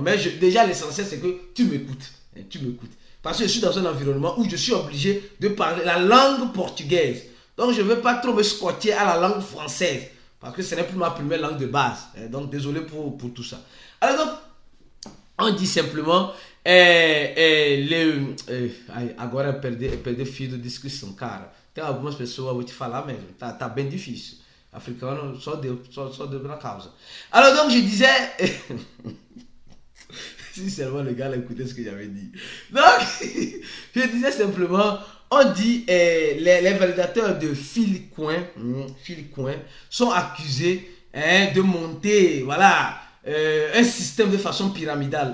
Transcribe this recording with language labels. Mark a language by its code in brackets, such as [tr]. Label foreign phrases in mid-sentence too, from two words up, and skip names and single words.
[fr] Mais déjà l'essentiel c'est que tu m'écoutes. Parce que je suis dans un environnement où je suis obligé de parler la langue portugaise. Donc je ne vais pas trop me squatter à la langue française. Parce que ce n'est plus ma première langue de base. Donc désolé pour tout ça. Alors donc, on dit simplement [pt] agora perder fio de discussão, cara. Tem algumas pessoas, vou te falar mesmo, tá bem difícil. Africano, só Deus na causa. [fr] Alors donc je disais, si seulement le gars écoutait ce que j'avais dit. Donc je disais simplement, on dit les validateurs de Flitcoin sont accusés de monter, voilà, un système de façon pyramidale.